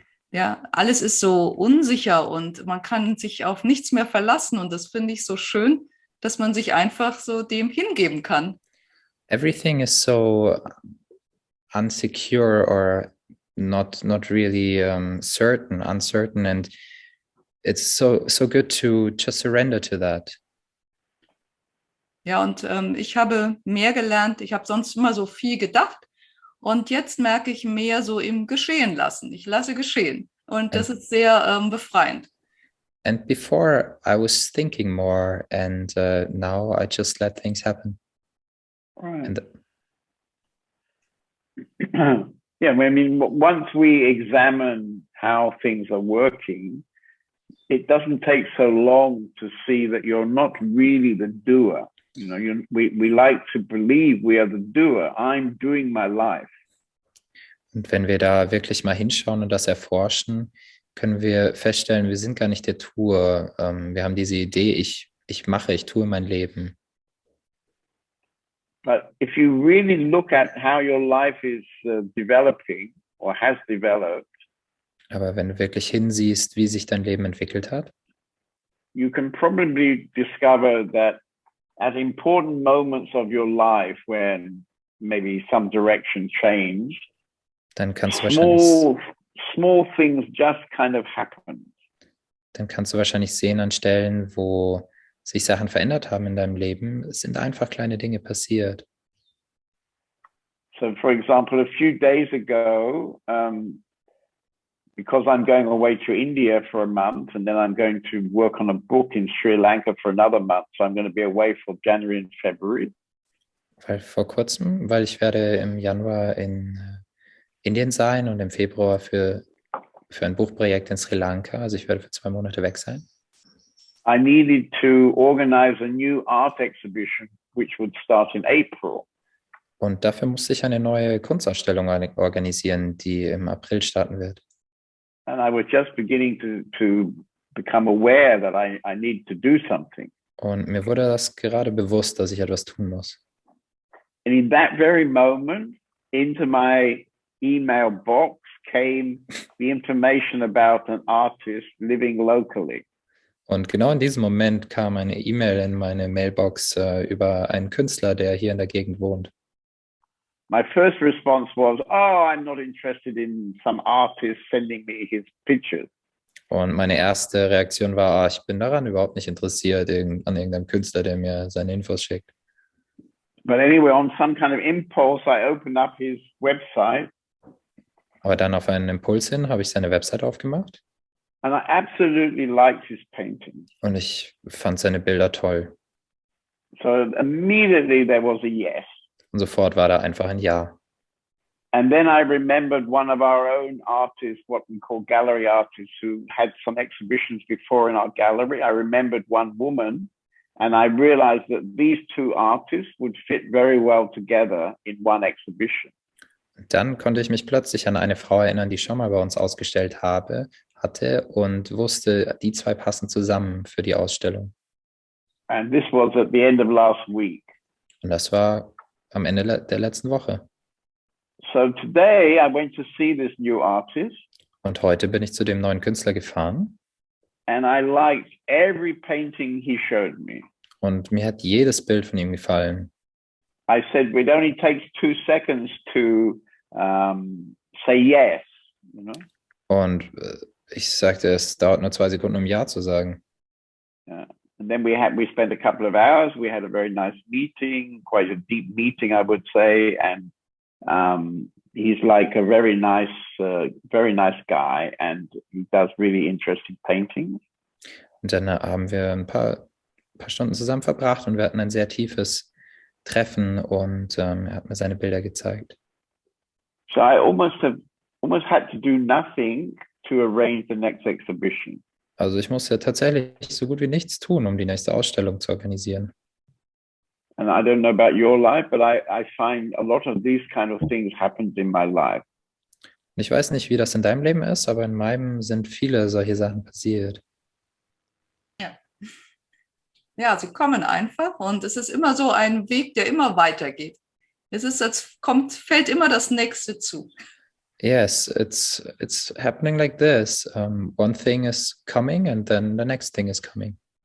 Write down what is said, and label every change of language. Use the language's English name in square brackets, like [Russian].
[German] Ja, alles ist so unsicher und man kann sich auf nichts mehr verlassen und das finde ich so schön, dass man sich einfach so dem hingeben kann. [English] Everything is so unsecure or not really uncertain, and it's so good to just surrender to that. [German] Ja, und ich habe mehr gelernt. Ich habe sonst immer so viel gedacht und jetzt merke ich mehr so im Geschehen lassen. Ich lasse geschehen. Und das ist sehr befreiend. [English] And before I was thinking more, and now I just let things happen. Right. And Yeah, I mean, once we examine how things are working, it doesn't take so long to see that you're not really the doer. You know, we like to believe we are the doer. I'm doing my life. [German] Und wenn wir da wirklich mal hinschauen und das erforschen, können wir feststellen, wir sind gar nicht der Tour. Wir haben diese Idee, ich tue mein Leben. [English] But if you really look at how your life is developing or has developed, [German] Aber wenn du wirklich hinsiehst, wie sich dein Leben entwickelt hat, [English] you can probably discover that at important moments of your life when maybe some direction changed, [German] dann kannst du wahrscheinlich, [English] small things just kind of happen. [German] dann kannst du wahrscheinlich sehen an Stellen, wo sich Sachen verändert haben in deinem Leben. Es sind einfach kleine Dinge passiert. [English] So, for example, a few days ago, because I'm going away to India for a month and then I'm going to work on a book in Sri Lanka for another month, so I'm going to be away for January and February. [German] Weil ich werde im Januar in Indien sein und im Februar für ein Buchprojekt in Sri Lanka. Also ich werde für 2 Monate weg sein. [English] I needed to organize a new art exhibition, which would start in April. [German] Und dafür musste ich eine neue Kunstausstellung organisieren, die im April starten wird. [English] And I was just beginning to become aware that I need to do something. [German] Und mir wurde das gerade bewusst, dass ich etwas tun muss. [English] And in that very moment, into my email box came the information about an artist living locally. [German] Und genau in diesem Moment kam eine E-Mail in meine Mailbox über einen Künstler, der hier in der Gegend wohnt. [English] My first response was, oh, I'm not interested in some artist sending me his pictures. [German] Und meine erste Reaktion war, ich bin daran überhaupt nicht interessiert an irgendeinem Künstler, der mir seine Infos schickt. [English] But anyway, on some kind of impulse, I opened up his website. [German] Aber dann auf einen Impuls hin habe ich seine Website aufgemacht. [English] And I absolutely liked his painting. [German] Und ich fand seine Bilder toll. [English] So immediately there was a yes. [German] Und sofort war da einfach ein Ja. [English] And then I remembered one of our own artists, what we call gallery artists, who had some exhibitions before in our gallery. I remembered one woman, and I realized that these two artists would fit very well together in one exhibition. [German] Dann konnte ich mich plötzlich an eine Frau erinnern, die schon mal bei uns ausgestellt hatte und wusste, die zwei passen zusammen für die Ausstellung. [English] And this was at the end of last week. [German] Und das war am Ende der letzten Woche. [English] So today I went to see this new artist. [German] Und heute bin ich zu dem neuen Künstler gefahren. [English] And I liked every painting he showed me. [German] Und mir hat jedes Bild von ihm gefallen. [English] I said, it only takes 2 seconds to say yes, you know? [German] Und ich sagte, es dauert nur 2 Sekunden, um Ja zu sagen. [English] Yeah. And then we spent a couple of hours. We had a very nice meeting, quite a deep meeting, I would say. And he's like a very nice guy, and he does really interesting paintings. [German] Und dann haben wir ein paar Stunden zusammen verbracht und wir hatten ein sehr tiefes Treffen und er hat mir seine Bilder gezeigt. [English] So I almost had to do nothing to arrange the next exhibition. [German] Also ich musste tatsächlich so gut wie nichts tun, um die nächste Ausstellung zu organisieren. [English] And I don't know about your life, but I find a lot of these kind of things happened in my life. [German] Ich weiß nicht, wie das in deinem Leben ist, aber in meinem sind viele solche Sachen passiert. Ja, sie kommen einfach und es ist immer so ein Weg, der immer weitergeht. Fällt immer das Nächste zu. [English] Yes, it's happening like this. One thing is coming and then the next thing is coming.